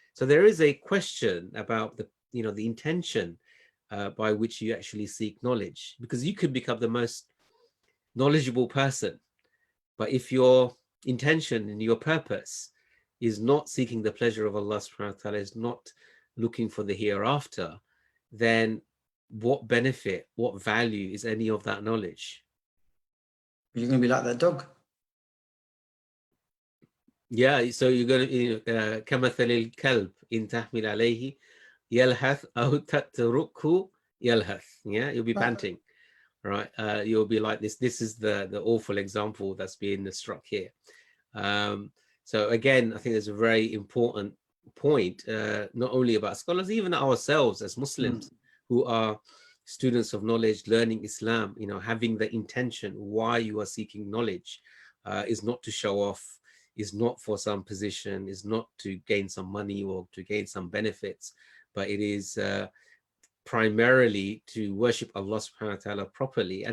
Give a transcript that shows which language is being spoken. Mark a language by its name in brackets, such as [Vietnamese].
[English] So there is a question about the intention by which you actually seek knowledge, because you could become the most knowledgeable person, but if your intention and your purpose is not seeking the pleasure of Allah subhanahu wa ta'ala, is not looking for the hereafter, then what benefit, what value is any of that knowledge? You're going to be like that dog. Yeah, so you're going to [Arabic] كَمَثَلِ الْكَلْبِ إِن تَحْمِلْ عَلَيْهِ يَلْهَثْ أَوْ تَتْرُكْهُ يَلْهَثْ. [English] Yeah, you'll be panting. Right, you'll be like this. This is the awful example that's being struck here. So again, I think there's a very important point, not only about scholars, even ourselves as Muslims who are students of knowledge, learning Islam, having the intention why you are seeking knowledge is not to show off, is not for some position, is not to gain some money or to gain some benefits, but it is primarily to worship Allah subhanahu wa ta'ala properly.